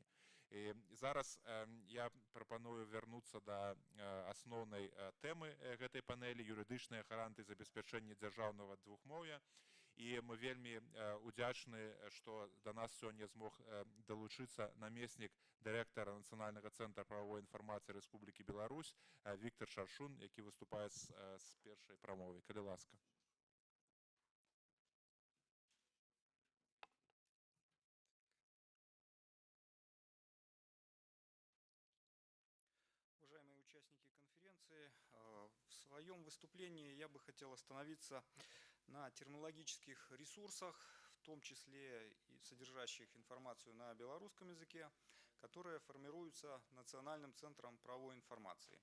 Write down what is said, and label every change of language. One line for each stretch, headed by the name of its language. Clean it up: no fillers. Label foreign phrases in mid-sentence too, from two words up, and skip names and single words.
Belarusian: І зараз я прапаную вярнуцца да асноўнай тэмы гэтай панелі, юрыдычныя гаранты забеспячэння дзяржаўнага двухмоўя. І мы вельмі удзячны, што да нас сёння змог далучыцца намеснік дырэктара Нацыянальнага цэнтра прававой інфармацыі Рэспублікі Беларусь Віктор Шаршун, які выступае з першай прамовай. Калі ласка.
Russian: Уважаемые участники конференции, в своем выступлении я бы хотел остановиться на терминологических ресурсах, том числе и содержащих информацию на белорусском языке, которые формируются Национальным центром правовой информации.